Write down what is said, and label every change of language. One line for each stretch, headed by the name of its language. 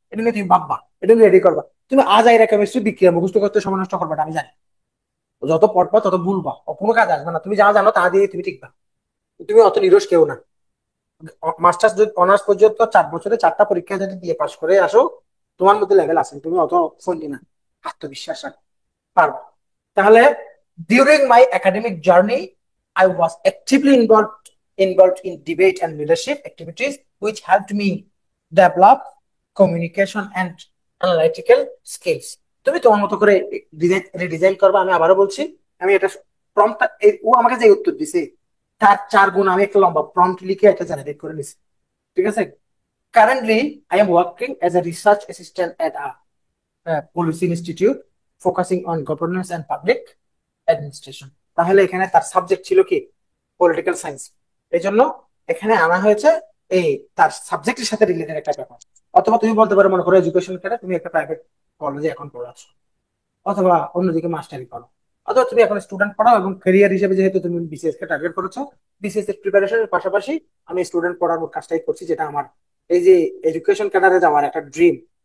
Bangla: এটা নিয়ে তুমি ভাববা, এটা নিয়ে রেডি করবা। তুমি আজ আইরা কেমিস্ট্রি বিক্রিয়া মুখস্থ করতে সময় নষ্ট করবে না, আমি জানি। যত পড়বা তত ভুলবা, কোনো কাজ আসবে না। তুমি যা জানো তা দিয়ে তুমি টিকবা। তুমি অত নিরস কেউ না। মাস্টার্স যদি অনার্স পর্যন্ত 4 বছরে 4টা পরীক্ষা যদি দিয়ে পাশ করে আসো, তোমার মধ্যে লেভেল আছে, তুমি অত ফন্দি না, আত্মবিশ্বাস রাখো, পারবা। তাহলে
English: During my academic journey I was actively involved in debate and leadership activities which helped me develop communication and analytical skills.
Bangla: তুমি তোমার মতো করে রিডিজাইন করবা। আমি আবারও বলছি, আমি এটা প্রম্পট, ও আমাকে যে উত্তর দিছে তার 4 গুণ আমি একটা লম্বা প্রম্পট লিখে একটা জেনারেট করে নিছি। ঠিক আছে।
English: Currently, I am working as a research assistant at a policy institute focusing on governance and public administration.
Bangla: তাহলে এখানে তার সাবজেক্ট ছিল কি, পলিটিক্যাল সায়েন্স। এই জন্য এখানে আনা হয়েছে এই তার সাবজেক্টের সাথে রিলেটেড একটা ব্যাপার। অথবা তুমি বলতে পারো, মনে করো এডুকেশন কেটে তুমি একটা প্রাইভেট কলেজে এখন পড়াচ্ছ, অথবা অন্যদিকে মাস্টারি করো, অথবা তুমি এখন স্টুডেন্ট পড়াও, এবং ক্যারিয়ার হিসেবে যেহেতু তুমি বিসিএস কে টার্গেট করেছো, বিসিএস এর প্রিপারেশনের পাশাপাশি আমি স্টুডেন্ট পড়ানোর কাজটাই করছি, যেটা আমার এই যে এডুকেশন ক্যাডারে যাওয়ার একটা ড্রিম।